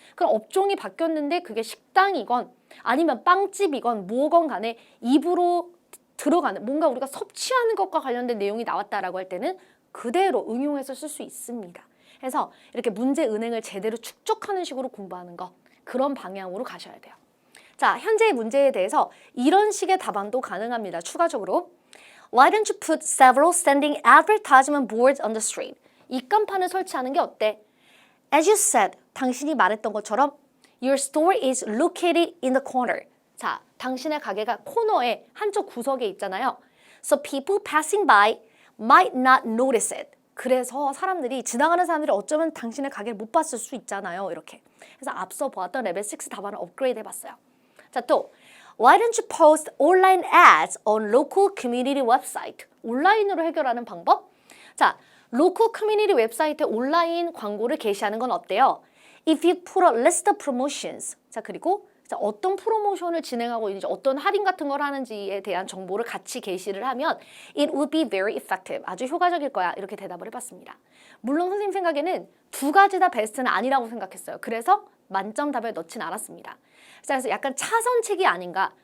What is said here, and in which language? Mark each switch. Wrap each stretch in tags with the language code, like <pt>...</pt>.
<ko>그럼 업종이 바뀌었는데 그게 식당이건 아니면 빵집이건 뭐건 간에 입으로 들어가는 뭔가 우리가 섭취하는 것과 관련된 내용이 나왔다라고 할 때는 그대로 응용해서 쓸 수 있습니다. 그래서 이렇게 문제은행을 제대로 축적하는 식으로 공부하는 거, 그런 방향으로 가셔야 돼요. 자, 현재의 문제에 대해서 이런 식의 답안도 가능합니다. 추가적으로</ko> <en>Why don't you put several standing advertisement boards on the street?</en> <ko>입간판을 설치하는 게 어때?</ko> <en>As you said,</en> <ko>당신이 말했던 것처럼</ko> <en>Your store is located in the corner.</en> <ko>자, 당신의 가게가 코너에 한쪽 구석에 있잖아요.</ko> <en>So people passing by might not notice it.</en> <ko>그래서 지나가는 사람들이 어쩌면 당신의 가게를 못 봤을 수 있잖아요. 이렇게. 그래서 앞서 보았던 레벨 6 답안을 업그레이드 해봤어요.</ko> <en>자, 또 Why don't you post online ads on local community website?</en> <ko>온라인으로 해결하는 방법? 자, local community 웹사이트에 온라인 광고를 게시하는 건 어때요?</ko> <en>If you put a list of promotions.</en> <ko>자, 그리고 어떤 프로모션을 진행하고 있는지, 어떤 할인 같은 걸 하는지에 대한 정보를 같이 게시를 하면</ko> <en>it would be very effective.</en> <ko>아주 효과적일 거야. 이렇게 대답을 해봤습니다. 물론 선생님 생각에는 두 가지 다 베스트는 아니라고 생각했어요. 그래서 만점 답에 넣진 않았습니다. 자, 그래서 약간 차선책이 아닌가.</ko>